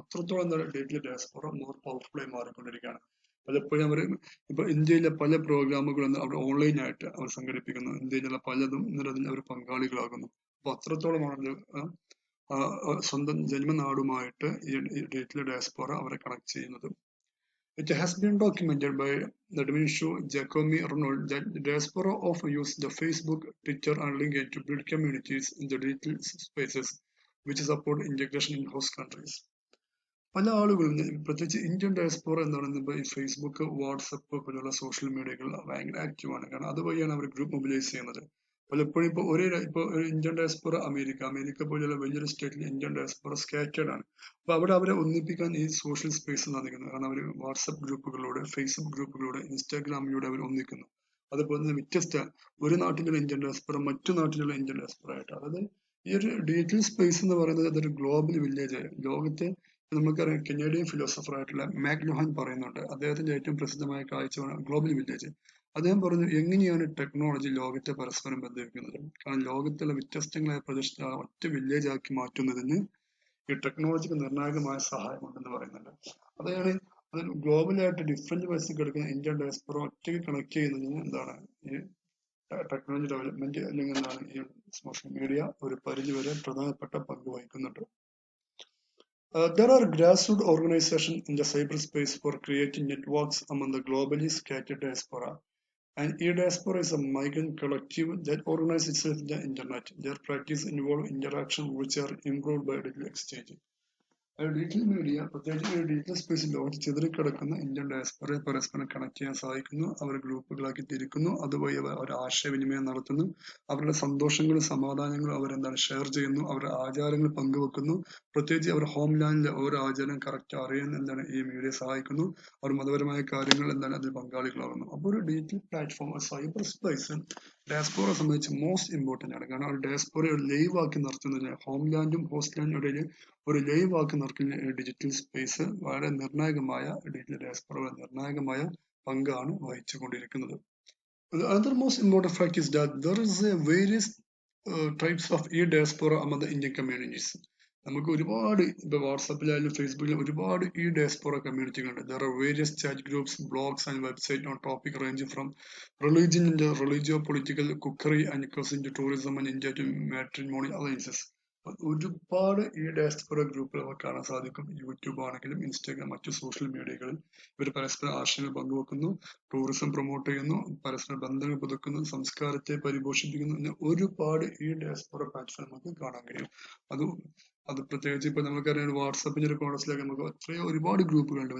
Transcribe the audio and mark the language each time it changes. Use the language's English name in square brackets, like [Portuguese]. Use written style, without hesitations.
[Malayalam] അത്രത്തോളം എന്താണ് digital diaspora [English] more powerful [Malayalam] ആയി മാറിക്കൊണ്ടിരിക്കുകയാണ്. പലപ്പോഴും അവർ ഇപ്പൊ ഇന്ത്യയിലെ പല പ്രോഗ്രാമുകളും അവർ ഓൺലൈനായിട്ട് അവർ സംഘടിപ്പിക്കുന്നു. ഇന്ത്യയിലുള്ള പലതും അതിൽ അവർ പങ്കാളികളാകുന്നു. അപ്പൊ അത്രത്തോളമാണ് സ്വന്തം ജന്മനാടുമായിട്ട് ഈ ഡിജിറ്റൽ ഡയസ്പോറ അവരെ കണക്ട് ചെയ്യുന്നത്. [English] It has been documented by the Diminisho Giacomi Arnold that the diaspora often use the Facebook, Twitter, and LinkedIn to build communities in the digital spaces, which support integration in host countries. [Malayalam] പല ആളുകളും പ്രത്യേകിച്ച് Indian diaspora എന്ന് പറയുന്നത് ഈ Facebook, WhatsApp പോലുള്ള social മീഡിയകൾ ഭയങ്കര ആക്റ്റീവാണ്. കാരണം അതുവഴിയാണ് അവർ ഗ്രൂപ്പ് മൊബിലൈസ് ചെയ്യുന്നത്. പലപ്പോഴും ഇപ്പൊ ഒരു ഇന്ത്യൻ ഡയസ്പോറ അമേരിക്ക പോലുള്ള വലിയൊരു സ്റ്റേറ്റിൽ ഇന്ത്യൻ ഡയസ്പോറ സ്കാറ്റേഡ് ആണ്. അപ്പൊ അവിടെ അവരെ ഒന്നിപ്പിക്കാൻ ഈ സോഷ്യൽ സ്പേസ് സാധിക്കുന്നു. കാരണം അവർ വാട്സപ്പ് ഗ്രൂപ്പുകളിലൂടെ, ഫേസ്ബുക്ക് ഗ്രൂപ്പുകളിലൂടെ, ഇൻസ്റ്റാഗ്രാമിലൂടെ അവർ ഒന്നിക്കുന്നു. അതുപോലെ തന്നെ വ്യത്യസ്ത ഒരു നാട്ടിലുള്ള ഇന്ത്യൻ ഡയസ്പോറ മറ്റു നാട്ടിലുള്ള ഇന്ത്യൻ ഡയസ്പോറ ആയിട്ട്, അതായത് ഈ ഒരു ഡിജിറ്റൽ സ്പേസ് എന്ന് പറയുന്നത് അതൊരു ഗ്ലോബൽ വില്ലേജ് ആയി ലോകത്തെ നമുക്കറിയാം. കനേഡിയൻ ഫിലോസഫർ ആയിട്ടുള്ള മാക്ലുഹാൻ പറയുന്നുണ്ട്, അദ്ദേഹത്തിന്റെ ഏറ്റവും പ്രസിദ്ധമായ കാഴ്ചയാണ് ഗ്ലോബൽ വില്ലേജ്. അദ്ദേഹം പറഞ്ഞു, എങ്ങനെയാണ് ടെക്നോളജി ലോകത്തെ പരസ്പരം ബന്ധിപ്പിക്കുന്നത്? കാരണം ലോകത്തുള്ള വ്യത്യസ്തങ്ങളായ പ്രദേശത്തെ ഒറ്റ വില്ലേജ് ആക്കി മാറ്റുന്നതിന് ഈ ടെക്നോളജിക്ക് നിർണായകമായ സഹായമുണ്ടെന്ന് പറയുന്നുണ്ട്. അതാണ് ഗ്ലോബലായിട്ട് ഡിഫറെന്റ് വയസ്സിൽ കിടക്കുന്ന ഇന്ത്യൻ ഡയസ്പോറ ഒറ്റയ്ക്ക് കണക്ട് ചെയ്യുന്നതിന് എന്താണ് ഈ ടെക്നോളജി ഡെവലപ്മെന്റ് അല്ലെങ്കിൽ എന്താണ് ഈ സോഷ്യൽ മീഡിയ ഒരു പരിധിവരെ പ്രധാനപ്പെട്ട പങ്ക് വഹിക്കുന്നുണ്ട്. [English] There are grassroots organizations in the cyberspace for creating networks among the globally scattered diaspora. And e-diaspora is a migrant collective that organizes itself in the internet. Their practice involve interaction which are improved by digital exchange. [Malayalam] Digital media, പ്രത്യേകിച്ച് digital സ്പേസിൽ ലോകത്ത് ചിതറിക്കിടക്കുന്ന Indian ഡയസ്പോറയെ പരസ്പരം connect ചെയ്യാൻ സഹായിക്കുന്നു. അവർ ഗ്രൂപ്പുകളാക്കി തിരിക്കുന്നു. അതുവഴി അവർ ആശയവിനിമയം നടത്തുന്നു. അവരുടെ സന്തോഷങ്ങളും സമാധാനങ്ങളും അവരെന്താണ് ഷെയർ ചെയ്യുന്നു. അവരുടെ ആചാരങ്ങൾ പങ്കുവെക്കുന്നു. പ്രത്യേകിച്ച് അവർ ഹോം ലാൻഡിലെ ഓരോ ആചാരം കറക്റ്റ് അറിയാൻ എന്താണ് ഈ മീഡിയ സഹായിക്കുന്നു. അവർ മതപരമായ കാര്യങ്ങൾ എന്താണ് അതിൽ പങ്കാളികളാകുന്നു. അപ്പോൾ ഒരു ഡിജിറ്റൽ പ്ലാറ്റ്ഫോം, സൈബർ സ്പേസ് ഡയസ്പോറയെ സംബന്ധിച്ച് [English] most important [Malayalam] ആണ്. കാരണം ഒരു ഡയസ്പോറയെ ലൈവ് ആക്കി നിർത്തുന്നതിന് ഹോം ലാൻഡും ഹോസ്റ്റ് ലാൻഡും ഇടയിൽ ഒരു ലൈവ് ആക്കി നിർത്തുന്ന ഡിജിറ്റൽ സ്പേസ് വളരെ നിർണായകമായ ഡിജിറ്റൽ ഡയസ്പോറ നിർണായകമായ പങ്കാണ് വഹിച്ചുകൊണ്ടിരിക്കുന്നത്. [English] Another most important fact is that there is a various types of e-diaspora among the Indian communities. [Malayalam] നമുക്ക് ഒരുപാട് ഇപ്പൊ വാട്സാപ്പിലായാലും ഫേസ്ബുക്കിലും ഒരുപാട് ഈ diaspora കമ്മ്യൂണിറ്റികളുണ്ട്. [English] There are various chat groups, blogs and websites on topic ranging from religion and religio-political, cookery and cuisine to tourism and India to matrimonial alliances. [Malayalam] ഒരുപാട് ഈ diaspora ഗ്രൂപ്പുകൾ നമുക്ക് കാണാൻ സാധിക്കും. യൂട്യൂബ് ആണെങ്കിലും ഇൻസ്റ്റാഗ്രാം, മറ്റു സോഷ്യൽ മീഡിയകളിൽ ഇവർ പരസ്പര ആശയങ്ങൾ പങ്കുവെക്കുന്നു, ടൂറിസം പ്രൊമോട്ട് ചെയ്യുന്നു, പരസ്പര ബന്ധങ്ങൾ പുതുക്കുന്നു, സംസ്കാരത്തെ പരിപോഷിപ്പിക്കുന്നു. അങ്ങനെ ഒരുപാട് ഈ ഡയസ്പോറ പ്ലാറ്റ്ഫോം നമുക്ക് കാണാൻ കഴിയും. അത് പ്രത്യേകിച്ച് ഇപ്പൊ നമുക്കറിയാം വാട്സാപ്പിന്റെ ഒരു കോൺടസ്റ്റിലൊക്കെ നമുക്ക് എത്രയോ ഒരുപാട് ഗ്രൂപ്പുകളുണ്ട്.